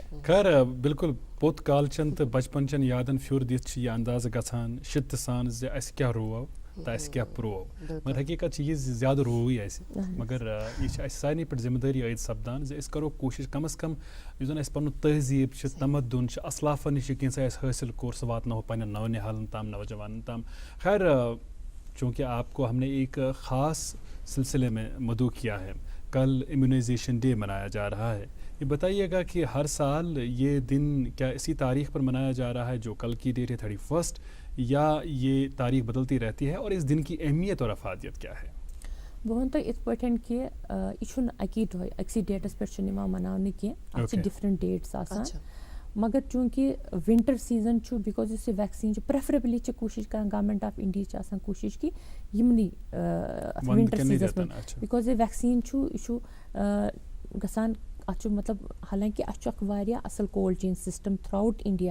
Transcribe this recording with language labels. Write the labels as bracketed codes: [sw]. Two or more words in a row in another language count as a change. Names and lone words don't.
[ks] خیر بِلکُل پوٚت کالچَن تہٕ بَچپَن چٮ۪ن یادَن پھیُر دِتھ چھِ یہِ اندازٕ گژھان شِدتہٕ سان زِ اَسہِ کیٛاہ روو تہٕ اَسہِ کیٛاہ پرٛوو. مگر حقیٖقت چھِ یہِ زِ زیادٕ رووٕے اَسہِ مگر یہِ چھِ اَسہِ سارنٕے پٮ۪ٹھ ذِمہٕ دٲری عٲید سَپدان زِ أسۍ کَرو کوٗشِش کَم از کَم یُس زَن اَسہِ پَنُن تہذیٖب چھِ تَمدُن چھِ اَسلافَن نِش یہِ کینٛژھا اَسہِ حٲصِل کوٚر سُہ واتناوو پنٛنٮ۪ن نَونِحالَن تام نوجوانَن تام. [ur] خیر چوٗنٛکہِ آپ کو ہم نے ایک خاص سلسلے میں مدعو کیا ہے. کل [en] immunization day [ur] منایا جا رہا ہے. یہ بتائیے گا کہ ہر سال یہ دن کیا اسی تاریخ پر منایا جا رہا ہے جو کل کی ڈیٹ ہے 31 یا یہ تاریخ بدلتی رہتی ہے اور اس دن کی اہمیت اور افادیت کیا ہے؟ [ks] بہٕ وَنہٕ تۄہہِ یِتھ پٲٹھۍ کہِ یہِ چھُنہٕ اَکی دۄہ أکسٕے ڈیٹَس پٮ۪ٹھ چھُنہٕ یِوان مَناونہٕ کینٛہہ اَتھ چھِ [en] different dates [ks] آسان مگر چوٗنٛکہِ [en] winter season [ks] چھُ بِکاز یُس یہِ ویکسیٖن چھُ پرٛیفریبلی چھِ کوٗشِش کَران گورمٮ۪نٛٹ آف اِنڈیا چھِ آسان کوٗشِش کہِ یِمنٕے اَتھ [en] winter season [ks] منٛز بِکاز یہِ ویکسیٖن چھُ یہِ چھُ گژھان اَتھ چھُ مطلب حالانکہِ اَتھ چھُ اَکھ واریاہ اَصٕل [en] cold chain system throughout India